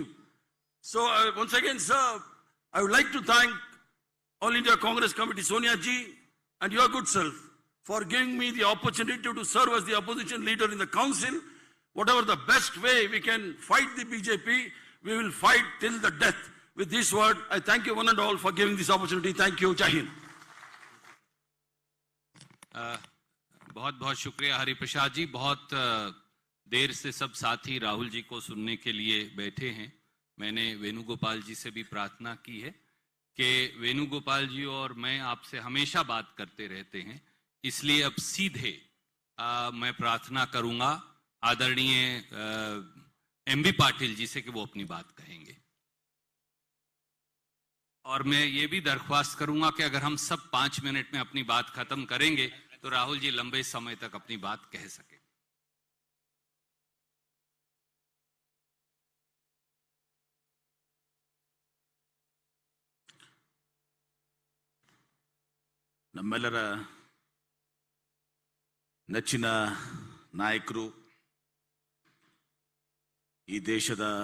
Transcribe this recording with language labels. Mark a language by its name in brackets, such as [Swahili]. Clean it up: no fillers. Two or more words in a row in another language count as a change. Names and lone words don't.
[English] So once again, sir, I would like to thank All India Congress Committee, Sonia ji, and your good self for giving me the opportunity to serve as the opposition leader in the council. Whatever the best way we can fight the BJP, we will fight till the death. With this word, I thank you one and all for giving this opportunity. Thank you. Jai Hind. [Hindi] बहुत बहुत शुक्रिया हरिप्रसाद जी। बहुत देर से सब साथी राहुल जी को सुनने के लिए बैठे हैं। मैंने वेणुगोपाल जी से भी प्रार्थना की है कि वेणुगोपाल जी और मैं आपसे हमेशा बात करते रहते हैं, इसलिए अब सीधे मैं प्रार्थना करूंगा आदरणीय एमबी पाटिल जी से कि वो अपनी बात कहेंगे। और मैं ये भी दरख्वास्त करूंगा कि अगर हम सब 5 मिनट में अपनी बात खत्म करेंगे तो राहुल जी लंबे समय तक अपनी बात कह सके। [Kannada] ನಮ್ಮೆಲ್ಲರ ನೆಚ್ಚಿನ ನಾಯಕರು ಈ ದೇಶದ